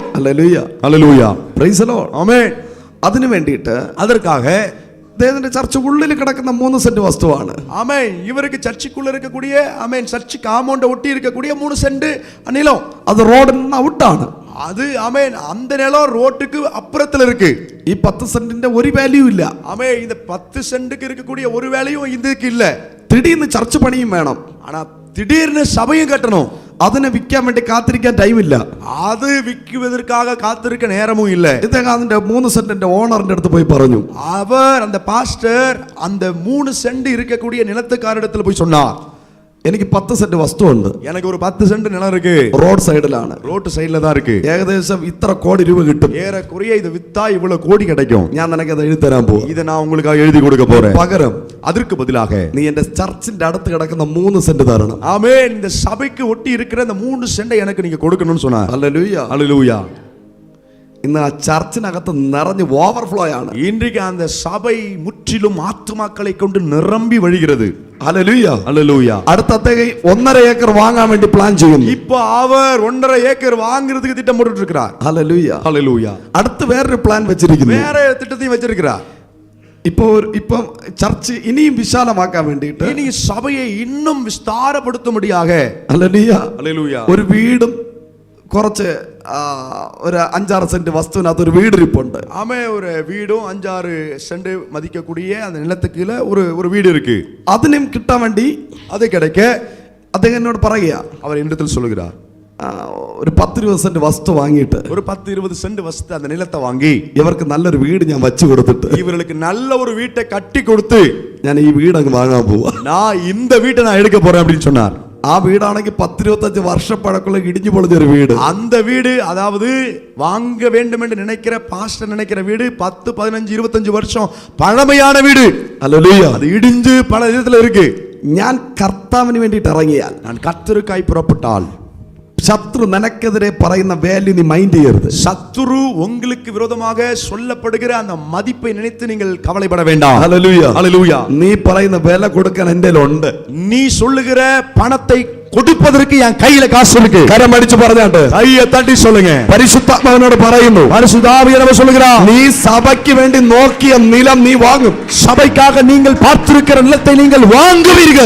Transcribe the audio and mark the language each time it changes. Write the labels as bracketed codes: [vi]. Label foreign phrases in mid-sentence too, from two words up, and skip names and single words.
[ml] ഹല്ലേലൂയ, [ta] ஹalleluya. [en] Praise the Lord. [ta] ஆமென். [ml] അതിനു വേണ്ടിയിട്ട് [ta] அதற்காக [ml] അദ്ദേഹത്തിന്റെ ചർച്ച് ഉള്ളിൽ കിടക്കുന്ന 3 സെന്റ് വസ്തുവാണ്. [ta] ஆமென். இவருக்கு சர்ச்சுக்குள்ள இருக்கக்கூடிய ஆமென் சர்ச்சு காம்பவுண்ட ஒட்டி இருக்கக்கூடிய 3 சென்ட் நிலம், [ml] അത് റോഡിൽ നിന്ന് ഔട്ടാണ്. [ta] அது ஆமென் அந்த நிலம் ரோட்டுக்கு அப்புறத்துல இருக்கு. [ml] ഈ 10 സെന്റിന്റെ ഒരു വാല്യൂ ഇല്ല. [ta] ஆமென். இந்த 10 சென்ட்டுக்கு இருக்கக்கூடிய ஒரு வேலையும் இதுக்கு இல்ல. [ml] திடீர்னு ചർച്ച് പണിയും വേണം. [ta] ஆனா திடீர்னு சபையும் கட்டணும். [ml] അതിനെ വിൽക്കാൻ വേണ്ടി കാത്തിരിക്കാൻ ടൈമില്ല. [ta] அது விற்குவதற்காக காத்திருக்க நேரமும் இல்ல. [ml] ഇദ്ദേഹം അതിന്റെ 3 സെന്റിന്റെ ഓണറിന്റെ അടുത്ത് പോയി പറഞ്ഞു. [ta] அவர் அந்த பாஸ்டர் அந்த 3 சென்ட் இருக்கக்கூடிய நிலத்துக்காரரிடத்துல போய் சொன்னார், [ml] എനിക്ക് 10 സെന്റ് വസ്തുവുണ്ട്, [ta] எனக்கு ஒரு 10 சென்ட் நிலம் இருக்கு, [ml] റോഡ് സൈഡിലാണ്, [ta] ரோட்டு சைடுல தான் இருக்கு, [ml] ഏകദേശം ഇത്ര കോടി രൂപ കിട്ടും, [ta] ஏறக்குறைய இது வித்தா இவ்வளவு கோடி கிடைக்கும், [ml] ഞാൻ നിനക്ക് അത് എഴുതി തരാൻ പോവാ, [ta] இதை நான் உங்களுக்காக எழுதி கொடுக்க போறேன், [ml] പകരം [ta] அதற்கு பதிலாக [ml] നീ എന്റെ ചർച്ചിന്റെ അടുത്ത് കിടക്കുന്ന 3 സെന്റ് തരണം. [ta] ஆமென். இந்த சபைக்கு ஒட்டி இருக்கிற அந்த 3 சென்ட் எனக்கு நீங்க கொடுக்கணும்னு சொன்னார். [ml] ഹല്ലേലൂയ, [ta] ஹalleluya. [ml] ഇന്ന് ആ ചർച്ചിനകത്ത് നിറഞ്ഞ് ഓവർഫ്ലോ ആണ്. [ta] இன்றைக்கு அந்த சபை முற்றிலும் ஆத்துமாக்களை கொண்டு நிரம்பி வழிகிறது. [ml] ഹല്ലേലൂയ, [ta] ஹalleluya. [ml] അടുത്ത അദ്ദേഹം 1.5 ഏക്കർ വാങ്ങാൻ വേണ്ടി പ്ലാൻ ചെയ്യുന്നു. [ta] இப்போ அவர் 1.5 ஏக்கர் வாங்குறதுக்கு திட்டம் போட்டுட்டு இருக்கிறார். [ml] ഹല്ലേലൂയ, [ta] ஹalleluya. [ml] അടുത്ത് വേറൊരു പ്ലാൻ വെച്ചിരിക്കുന്നു. [ta] வேற திட்டத்தையும் வச்சிருக்கிறார். [ml] ഇപ്പം ചർച്ച് ഇനിയും വിശാലമാക്കാൻ വേണ്ടിയിട്ട്, [ta] இனி சபையை இன்னும் விஸ்தாரப்படுத்தும்படியாக [ml] ഹല്ലേലൂയ, [ta] ஹalleluya. [ml] ഒരു വീടും കുറച്ച് ഒരു 5-6 സെന്റ് വസ്തുവിനകത്ത് ഒരു വീടിരിപ്പുണ്ട്. [ta] ஆமே ஒரு வீடும் 5-6 சென்ட் மதிக்கக்கூடிய அந்த நிலத்துக்கு கீழ ஒரு வீடு இருக்கு. [ml] അതിനും കിട്ടാൻ വേണ്ടി [ta] அது கிடைக்க [ml] അദ്ദേഹം എന്നോട് പറയുക, [ta] அவர் என்னிடத்தில் சொல்லுகிறார், [ml] ഒരു 10-20 സെന്റ് വസ്തു വാങ്ങിയിട്ട് [ta] ஒரு 10-20 சென்ட் வஸ்து அந்த நிலத்தை வாங்கி [ml] ഇവർക്ക് നല്ലൊരു വീട് ഞാൻ വച്ചു കൊടുത്തിട്ട് [ta] இவர்களுக்கு நல்ல ஒரு வீட்டை கட்டி கொடுத்து [ml] ഞാൻ ഈ വീട് അങ്ങ് വാങ്ങാൻ പോവാ. [ta] நான் இந்த வீட்டை நான் எடுக்க போறேன் அப்படின்னு சொன்னார். [ml] ആ വീടാണെങ്കിൽ 10-25 വർഷപ്പഴക്കമുള്ള ഇടിഞ്ഞു പൊളിഞ്ഞൊരു വീട്. [ta] அந்த வீடு அதாவது வாங்க வேண்டும் என்று நினைக்கிற பாஸ்டர் நினைக்கிற வீடு 10, 15, 25 வருஷம் பழமையான வீடு. [ml] ഹല്ലേലൂയ. [ta] அது இடிஞ்சு பல விதத்துல இருக்கு. [ml] ഞാൻ കർത്താവിന് വേണ്ടിയിട്ട് ഇറങ്ങിയാൽ, [ta] நான் கர்த்தருக்காய் புறப்பட்டால், [ml] ശത്രു നിനക്കെതിരെ പറയുന്ന വാല്യൂ നീ മൈൻഡ് ചെയ്യരുത്. [ta] சத்துரு உங்களுக்கு விரோதமாக சொல்லப்படுகிற அந்த மதிப்பை நினைத்து நீங்கள் கவலைப்பட வேண்டாம். [ml] ഹല്ലേലൂയ. [ta] ஹல்லேலூயா. [ml] നീ പറയുന്ന വില കൊടുക്കാൻ എൻ്റെ ഉണ്ട്. [ta] நீ சொல்லுகிற பணத்தை கொடுப்பதற்கு என் கையில காசு இருக்கு. [ml] കരം അടിച്ചു പറഞ്ഞാട്ട് [ta] கையை தட்டி சொல்லுங்க. [ml] പരിശുദ്ധാത്മാവിനോട് പറയുന്നു, [ta] பரிசுத்தாவியானவர் சொல்லுகிறார், [ml] നീ സഭയ്ക്ക് വേണ്ടി നോക്കിയ നിലം നീ വാങ്ങും. [ta] சபைக்காக நீங்கள் பார்த்திருக்கிற நிலத்தை நீங்கள் வாங்குவீர்கள்.